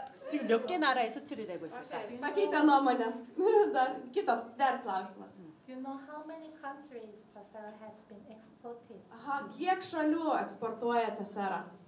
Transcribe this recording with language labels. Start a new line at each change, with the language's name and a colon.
Korean: 지금 몇 개 나라에 수출이 되고 있을까?
Lithuanian: Pakeitė nuomonę. Dar klausimas.
English: Do you know how many countries Tessera has been exported?
Lithuanian: Aha, kiek šalių eksportuoja Tessera?